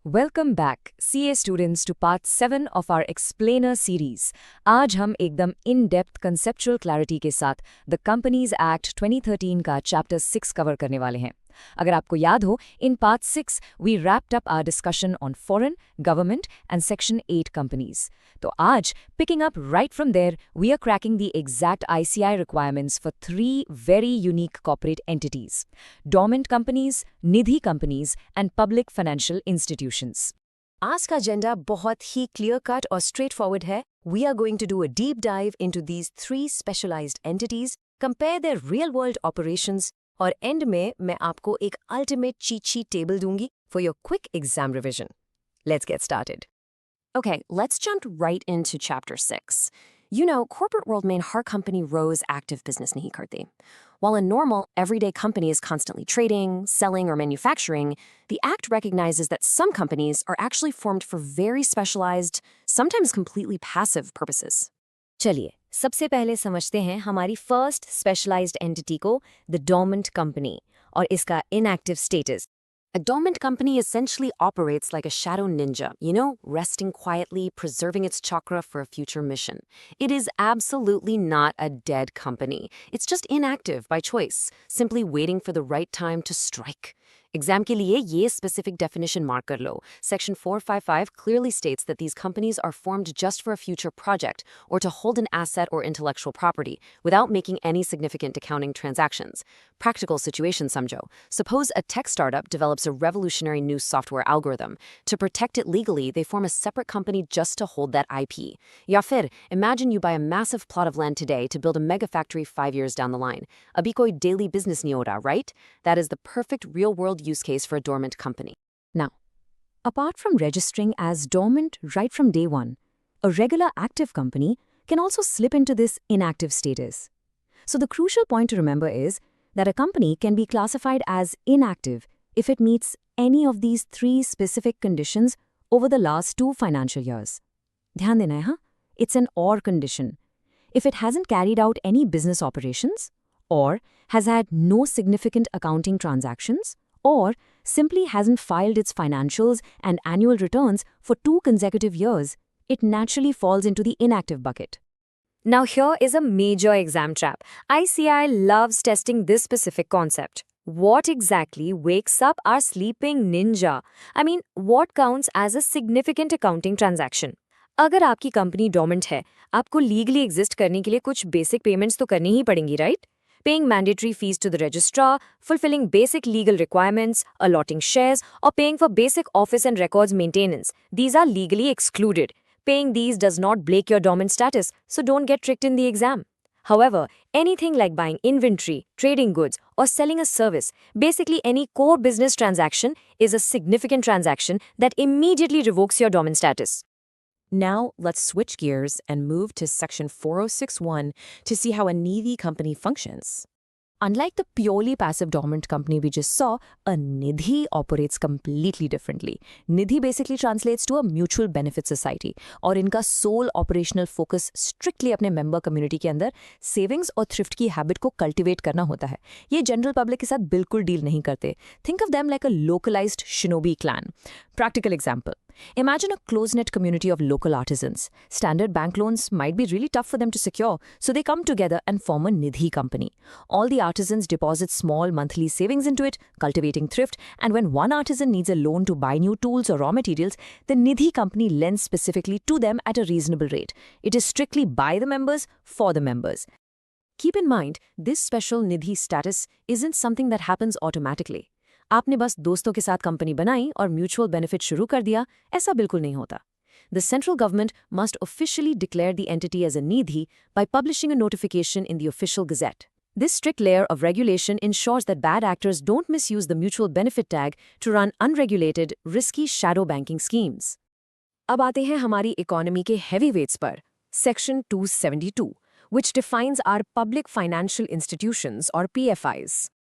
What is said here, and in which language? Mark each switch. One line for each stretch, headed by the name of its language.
English: Welcome back, CA students, to part 7 of our Explainer series.
Hindi: आज हम एकदम
English: in-depth conceptual clarity
Hindi: के साथ The Companies Act 2013 का Chapter 6 कवर करने वाले हैं. अगर आपको याद हो,
English: in Part 6, we wrapped up our discussion on foreign, government and Section 8 companies.
Hindi: तो आज,
English: picking up right from there, we are cracking the exact ICI requirements for 3 very unique corporate entities: dormant companies, Nidhi companies and public financial institutions.
Hindi: आज का agenda बहुत ही
English: clear cut
Hindi: और
English: straight forward
Hindi: है.
English: We are going to do a deep dive into these 3 specialized entities, compare their real world operations,
Hindi: और and में मैं आपको एक अल्टीमेट चीट शीट टेबल दूंगी
English: for your quick exam revision. Let's get started. Okay, let's jump right into chapter 6. You know, corporate world
Hindi: में हर
English: company
Hindi: रोज
English: active business
Hindi: नहीं करते.
English: While a normal, everyday company is constantly trading, selling, or manufacturing, the Act recognizes that some companies are actually formed for very specialized, sometimes completely passive purposes.
Hindi: चलिए, सबसे पहले समझते हैं हमारी
English: first specialised entity
Hindi: को,
English: the dormant company,
Hindi: और इसका
English: Inactive status. A dormant company essentially operates like a shadow ninja, resting quietly, preserving its chakra for a future mission. It is absolutely not a dead company. It's just inactive by choice, simply waiting for the right time to strike.
Hindi: Exam के लिए ये
English: specific definition mark
Hindi: कर लो.
English: Section 455 clearly states that these companies are formed just for a future project or to hold an asset or intellectual property without making any significant accounting transactions. Practical situation
Hindi: समझो.
English: Suppose a tech startup develops a revolutionary new software algorithm. To protect it legally, they form a separate company just to hold that IP.
Hindi: या फिर,
English: imagine you buy a massive plot of land today to build a mega factory 5 years down the line.
Hindi: अभी कोई
English: daily business
Hindi: नहीं हो रहा,
English: right? That is the perfect real-world use case for a dormant company. Now, apart from registering as dormant right from day one, a regular active company can also slip into this inactive status. So the crucial point to remember is that a company can be classified as inactive if it meets any of these 3 specific conditions over the last 2 financial years.
Hindi: ध्यान देना है, हाँ?
English: It's an or condition. If it hasn't carried out any business operations, or has had no significant accounting transactions, or simply hasn't filed its financials and annual returns for 2 consecutive years, it naturally falls into the inactive bucket. Now here is a major exam trap. ICI loves testing this specific concept. What exactly wakes up our sleeping ninja? I mean, what counts as a significant accounting transaction?
Hindi: अगर आपकी company डोमेंट है, आपको
English: legally exist
Hindi: करने के लिए कुछ
English: basic payments
Hindi: तो करनी ही पड़ेंगी,
English: Right? Paying mandatory fees to the registrar, fulfilling basic legal requirements, allotting shares, or paying for basic office and records maintenance. These are legally excluded. Paying these does not break your dormant status, so don't get tricked in the exam. However, anything like buying inventory, trading goods, or selling a service, basically any core business transaction, is a significant transaction that immediately revokes your dormant status. Now, let's switch gears and move to Section 4061 to see how a Nidhi company functions. Unlike the purely passive dormant company we just saw, a Nidhi operates completely differently. Nidhi basically translates to a mutual benefit society,
Hindi: और इनका
English: sole operational focus strictly
Hindi: अपने
English: member community
Hindi: के अंदर
English: savings और thrift की habit को cultivate
Hindi: करना होता है. ये
English: general public
Hindi: के साथ बिल्कुल
English: deal
Hindi: नहीं करते.
English: Think of them like a localized shinobi clan. Practical example. Imagine a close-knit community of local artisans. Standard bank loans might be really tough for them to secure, so they come together and form a Nidhi company. All the artisans deposit small monthly savings into it, cultivating thrift, and when one artisan needs a loan to buy new tools or raw materials, the Nidhi company lends specifically to them at a reasonable rate. It is strictly by the members, for the members. Keep in mind, this special Nidhi status isn't something that happens automatically.
Hindi: आपने बस दोस्तों के साथ company बनाई और
English: mutual benefit
Hindi: शुरू कर दिया, ऐसा बिल्कुल नहीं होता.
English: The central government must officially declare the entity as a Nidhi by publishing a notification in the official gazette. This strict layer of regulation ensures that bad actors don't misuse the mutual benefit tag to run unregulated, risky shadow banking schemes.
Hindi: अब आते हैं हमारी economy के
English: heavyweights
Hindi: पर, Section 272,
English: which defines our public financial institutions or PFIs.